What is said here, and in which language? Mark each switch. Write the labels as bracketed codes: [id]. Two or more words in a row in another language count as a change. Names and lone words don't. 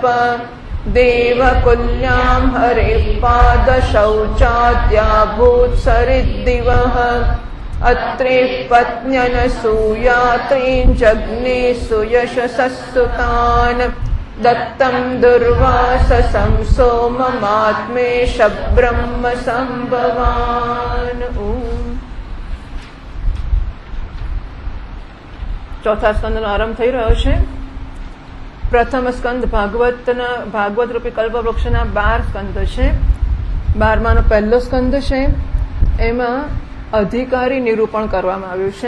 [sa] देवकुल्यां हरिः पादशौचाद्याभूत्सरिद्दिवः. अत्रेः पत्न्यनसूयात्रीं जग्ने सुयशसः सुतान्. दत्तं दुर्वाससं सोममात्मेश ब्रह्म संभवान्. [gu] ચોથા સ્કંદનો આરંભ થઈ રહ્યો છે. પ્રથમ સ્કંદ ભાગવત રૂપી કલ્પવૃક્ષના 12 સ્કંદ છે. 12માનો પહેલો સ્કંદ છે. એમાં અધિકારી નિરૂપણ કરવામાં આવ્યું છે.